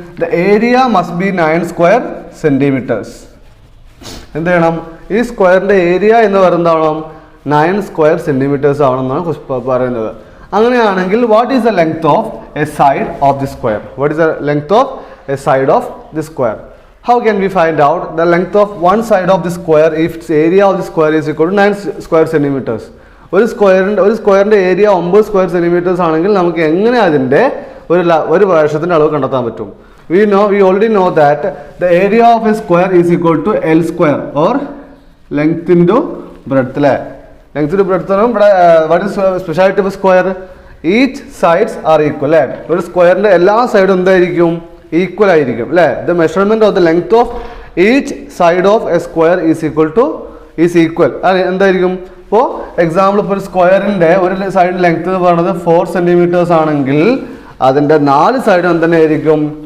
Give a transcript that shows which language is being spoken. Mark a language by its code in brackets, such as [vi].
[en] The area must be 9 square centimetres. [ml] എന്ത് ചെയ്യണം? ഈ സ്ക്വയറിൻ്റെ ഏരിയ എന്ന് പറയുന്നതാണോ 9 സ്ക്വയർ സെൻറ്റിമീറ്റേഴ്സ് ആവണമെന്നാണ് പറയുന്നത്. അങ്ങനെയാണെങ്കിൽ [en] What is the length of a side of the square? What is the length of a side of the square? How can we find out the length of one side of the square if its area of the square is equal to 9 square centimeters? [ml] ഒരു സ്ക്വയറിൻ്റെ area 9 square centimetres ആണെങ്കിൽ നമുക്ക് എങ്ങനെ അതിൻ്റെ ഒരു വശത്തിൻ്റെ അളവ് കണ്ടെത്താൻ പറ്റും? [en] We already know that the area of a square is equal to L square or length into breadth അല്ലേ. Length to breadth ഇവിടെ what is speciality of square? Each sides are equal അല്ലേ. [ml] ഒരു സ്ക്വയറിൻ്റെ എല്ലാ സൈഡും എന്തായിരിക്കും? ഈക്വൽ ആയിരിക്കും അല്ലേ. [en] the measurement of the length of each side of a square is equal [ml] എന്തായിരിക്കും? ഇപ്പോൾ എക്സാമ്പിൾ ഇപ്പോൾ ഒരു സ്ക്വയറിൻ്റെ ഒരു സൈഡ് ലെങ്ത് എന്ന് പറയുന്നത് 4 സെൻറ്റിമീറ്റേഴ്സ് ആണെങ്കിൽ അതിൻ്റെ 4 സൈഡും എന്തെന്നെ ആയിരിക്കും?